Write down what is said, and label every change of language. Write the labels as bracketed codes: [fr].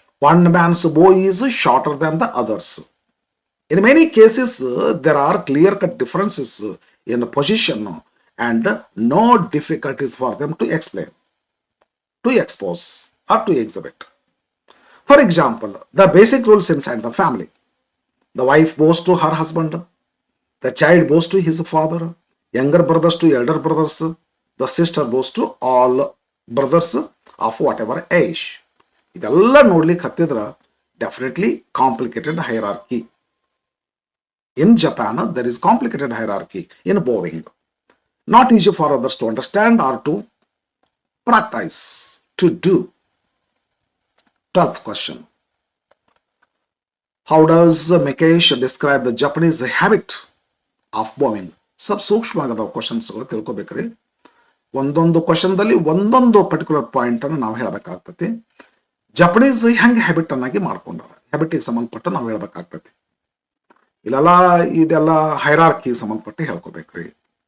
[en] One man's bow is shorter than the others. In many cases, there are clear-cut differences in position and no difficulties for them to explain, to expose, or to exhibit. For example, the basic rules inside the family. The wife bows to her husband, the child bows to his father, younger brothers to elder brothers, the sister bows to all brothers of whatever age. [kn] ಇದೆಲ್ಲ ನೋಡ್ಲಿಕ್ಕೆ ಹತ್ತಿದ್ರ definitely complicated hierarchy. [en] In Japan, there is complicated hierarchy in bowing. Not easy for others to understand or to practice, to do. 12th question. How does Mikesh describe the Japanese habit of bowing? [kn] ಸ್ವಲ್ಪ ಸೂಕ್ಷ್ಮವಾಗದ ಕ್ವಶನ್ಸ್ಗಳು ತಿಳ್ಕೊಬೇಕ್ರಿ. ಒಂದೊಂದು ಕ್ವಶನ್ದಲ್ಲಿ ಒಂದೊಂದು particular point ಅನ್ನು ನಾವು ಹೇಳಬೇಕಾಗ್ತತಿ. Japanese ಹೆಂಗೆ habit ಅನ್ನಾಗಿ ಮಾಡ್ಕೊಂಡಾರ, ಹ್ಯಾಬಿಟಿಗೆ ಸಂಬಂಧಪಟ್ಟು ನಾವು ಹೇಳ್ಬೇಕಾಗ್ತತಿ. ಇಲ್ಲೆಲ್ಲ ಇದೆಲ್ಲ hierarchy ಸಂಬಂಧಪಟ್ಟು ಹೇಳ್ಕೊಬೇಕ್ರಿ.